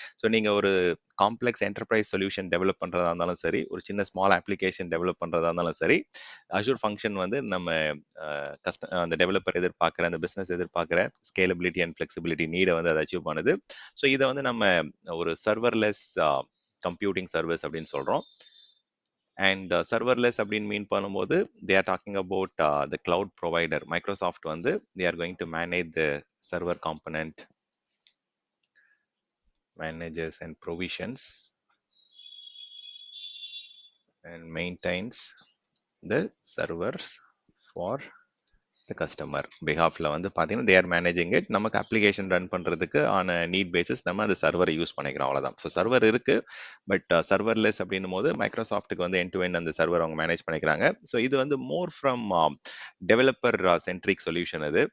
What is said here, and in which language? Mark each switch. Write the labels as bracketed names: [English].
[Tamil] So நீங்கள் ஒரு complex enterprise solution develop பண்ணுறதா இருந்தாலும் சரி, ஒரு சின்ன ஸ்மால் அப்ளிகேஷன் டெவலப் பண்ணுறதா இருந்தாலும் சரி, அஷூர் ஃபங்க்ஷன் வந்து நம்ம அந்த டெவலப்பர் எதிர்பார்க்குற, அந்த பிஸ்னஸ் எதிர்பார்க்குற ஸ்கேலபிலிட்டி அண்ட் ஃப்ளெக்சிபிலிட்டி நீடை வந்து அதை அச்சீவ் பண்ணுது. ஸோ இதை வந்து நம்ம ஒரு சர்வர்லெஸ் கம்ப்யூட்டிங் சர்வீஸ் அப்படின்னு சொல்கிறோம். [English] and serverless [Tamil] அப்படின்னு மீன் பண்ணும்போது [English] They are talking about the cloud provider. Microsoft வந்து they are going to manage the server component, manages and provisions and maintains the servers for the customer [Tamil] behalfல வந்து பார்த்தீங்கன்னா [English] they are managing it. [Tamil] நமக்கு application run பண்ணுறதுக்கு ஆன NEET basis நம்ம அந்த சர்வரை use பண்ணிக்கிறோம், அவ்வளோதான். ஸோ சர்வர் இருக்கு, பட் சர்வர்லெஸ் அப்படின்னும் போது மைக்ரோசாஃப்ட்டுக்கு வந்து எண்ட் டு எண்ட் அந்த சர்வர் அவங்க மேனேஜ் பண்ணிக்கிறாங்க. ஸோ இது வந்து [English] more from developer centric solution [Tamil] இது.